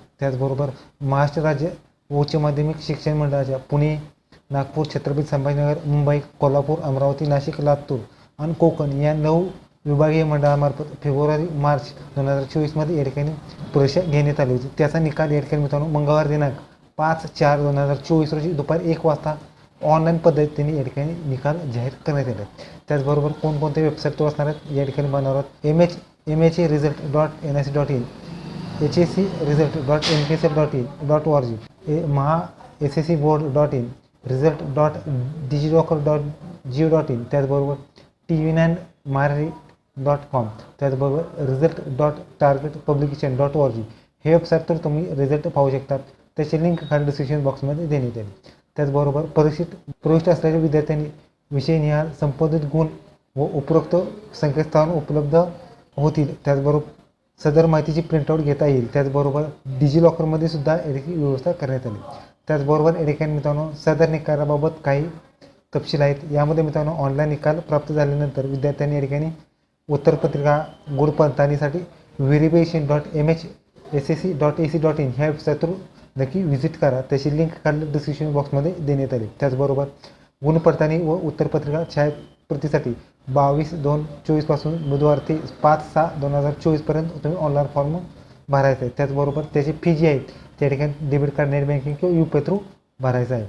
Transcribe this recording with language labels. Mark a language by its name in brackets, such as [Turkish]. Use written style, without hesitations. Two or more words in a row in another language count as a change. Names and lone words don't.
[Marathi] त्याचबरोबर महाराष्ट्र राज्य उच्च माध्यमिक शिक्षण मंडळाच्या पुणे, नागपूर, छत्रपती संभाजीनगर, मुंबई, कोल्हापूर, अमरावती, नाशिक, लातूर आणि कोकण या 9 विभागीय मंडळामार्फत फेब्रुवारी मार्च 2024 मध्ये या ठिकाणी परीक्षा घेण्यात आली होती. त्याचा निकाल या ठिकाणी मित्रांनो मंगळवार दिनांक 5/4/2024 रोजी दुपारी 1 वाजता ऑनलाईन पद्धतीने या ठिकाणी निकाल जाहीर करण्यात आले. त्याचबरोबर कोणकोणत्या वेबसाईट असणार आहेत या ठिकाणी बनवणार आहोत. MHResult.nic.in, HSCResult.npsl.in.org, MHSSCBoard.in, Result.digilocker.go.in, त्याचबरोबर TV9Marri.com, त्याचबरोबर Result.targetpublication.org हे वेबसाईट तर तुम्ही रिझल्ट पाहू शकतात. त्याची लिंक खाली डिस्क्रिप्शन बॉक्समध्ये देण्यात येईल. त्याचबरोबर परीक्षेत प्रविष्ट असलेल्या विद्यार्थ्यांनी विषय निहाय संपादित गुण व उपरोक्त संकेतस्थळावर उपलब्ध होतील. त्याचबरोबर सदर माहितीची प्रिंटआउट घेता येईल. त्याचबरोबर डिजिलॉकरमध्ये सुद्धा याची व्यवस्था करण्यात आली. त्याचबरोबर या ठिकाणी मित्रांनो सदर निकालाबाबत काही तपशील आहेत. यामध्ये मित्रांनो ऑनलाईन निकाल प्राप्त झाल्यानंतर विद्यार्थ्यांनी या ठिकाणी उत्तरपत्रिका गुण पडताळणीसाठी verification.mhssc.ac.in ह्या वेबसाईटवर नक्की व्हिजिट करा. त्याची लिंक खाली डिस्क्रिप्शन बॉक्समध्ये देण्यात आली. त्याचबरोबर गुण पडताळणी व उत्तरपत्रिका छायाप्रतीसाठी 22/2/24 पासून बुधवार ते 5/6/2024 पर्यंत तुम्ही ऑनलाईन फॉर्म भरायचा आहे. त्याचबरोबर त्याची फी जी आहे त्या ठिकाणी [English] debit card, net banking [Marathi] किंवा UPI थ्रू भरायचा आहे.